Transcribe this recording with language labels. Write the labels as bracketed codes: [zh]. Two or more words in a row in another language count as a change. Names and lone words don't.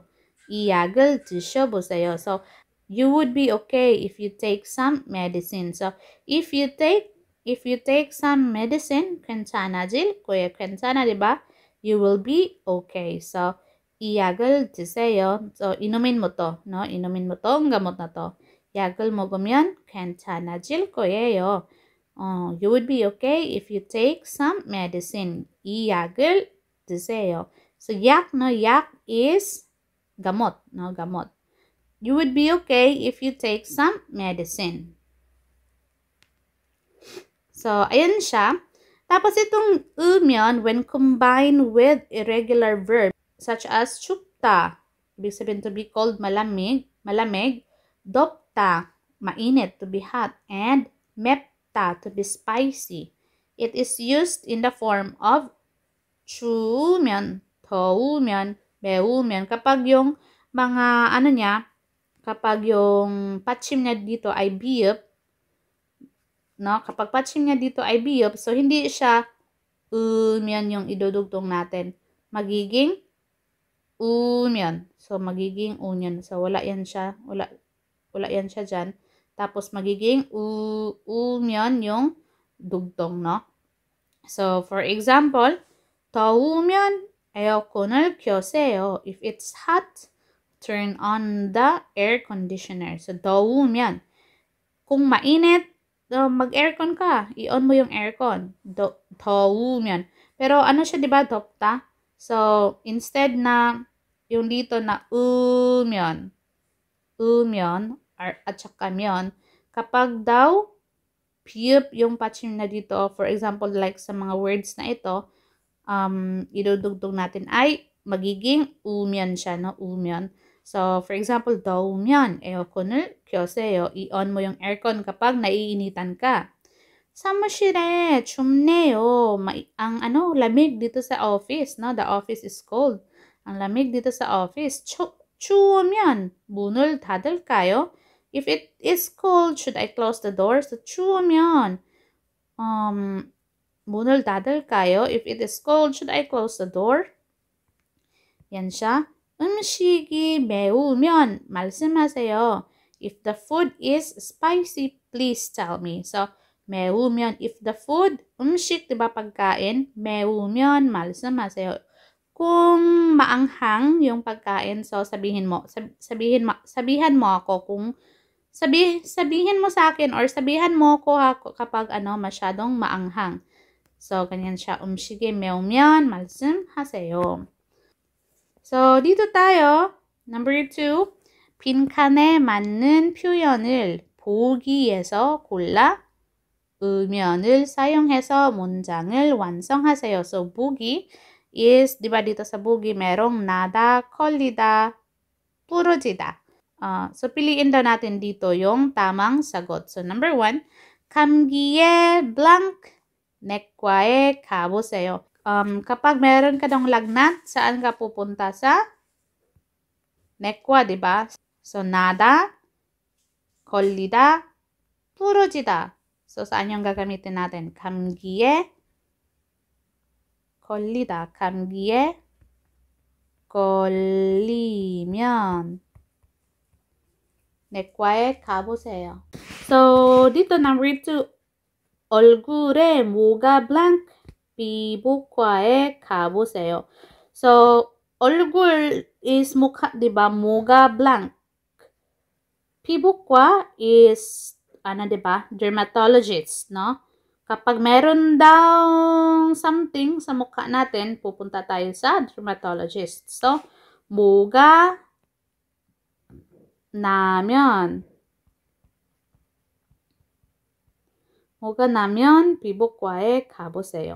[ko] 이 약을 드셔보세요. [en] So, you would be okay if you take some medicine. So, if you take some medicine, [ko] 괜찮아질 거예요. 괜찮아, [tl] diba? [en] You will be okay. So, [ko] 이 약을 드세요. [tl] So, inumin mo to, no? Inumin mo tong gamot na to. [ko] 약을 먹으면 괜찮아질 거예요. [en] You would be okay if you take some medicine. [ko] 이 약을 드세요. So, 약, no? [tl] 약 is gamot, no? Gamot. [en] You would be okay if you take some medicine. So, [tl] ayan siya. Tapos itong umyeon, [en] when combined with irregular verb, such as 춥다, [tl] ibig sabihin [en] to be cold, [tl] malamig, 덥다, mainit, [en] to be hot, and 맵다, to be spicy. It is used in the form of 추우면, 더우면, 매우면. [tl] Kapag yung mga, kapag yung patchim niya dito ay biyup, no? Kapag patchim niya dito ay biyup, so hindi siya umyeon yung idudugtong natin. Magiging umyeon. So, magiging union. So, wala yan siya. Wala yan siya dyan. Tapos, magiging umyeon yung dugtong, no? [en] So, for example, [ko] 더우면 에어컨을 켜세요. [en] If it's hot, turn on the air conditioner. So, [ko] 더우면, [tl] kung mainit, mag-aircon ka. I-on mo yung aircon. 더우면. [ko] Pero ano siya, di ba, [tl] 덥다? So, instead na, yung dito na u면, at saka myon, kapag daw, piyup yung patching na dito, [en] for example, [tl] like sa mga words na ito, idudugtong natin ay magiging umyan siya, no? Umyan. [en] So, for example, [ko] 더우면 에어컨을 켜세요. [tl] I-on mo yung aircon kapag naiinitan ka. [ko] 사무실에 춥네요. [tl] Ang lamig dito sa office, no? [en] The office is cold. [tl] Ang lamig dito sa office. [ko] 추우면 문을 닫을까요? [en] If it is cold, should I close the door? So, [ko] 추우면 문을 닫을까요? [en] If it is cold, should I close the door? [tl] yan siya. [ko] 음식이 매우면 말씀하세요. [en] If the food is spicy, please tell me. So, 매우면, if the food, [ko] 음식, [tl] diba pagkain? [ko] 매우면 말씀하세요. [tl] Kung maanghang yung pagkain, so sabihan mo ako kung sabihin mo sa akin or sabihan mo ko kapag masyadong maanghang. So, ganyan siya. [ko] 음식이 매우면 말씀하세요. [tl] So, dito tayo. Number 2. [ko] 빈칸에 맞는 표현을 보기에서 골라 의면을 사용해서 문장을 완성하세요. [tl] So, 보기 is, di ba dito sa 보기 merong nada, [ko] 걸리다, 부러지다. [tl] So, piliin daw natin dito yung tamang sagot. [en] So, number 1, [ko] 감기에 blank, 내과에 가보세요. [tl] Kapag meron ka daw lagnat, saan ka pupunta? Sa 내과, di ba? So, [ko] nada, 걸리다, 부러지다. [tl] So, saan yung gagamitin natin? [ko] 감기에 걸리다. 감기에 걸리면 내과에 가보세요. [tl] So, dito number 2. [ko] 얼굴에 뭐가 blank? 피부과에 가보세요. So, 얼굴 is [tl] mukha, diba? [ko] 뭐가 blank. 피부과 is, diba? [en] Dermatologist, no? [tl] Kapag meron daw something sa mukha natin, pupunta tayo sa dermatologist. [en] So, [ko] 뭐가 나면 피부과에 가보세요.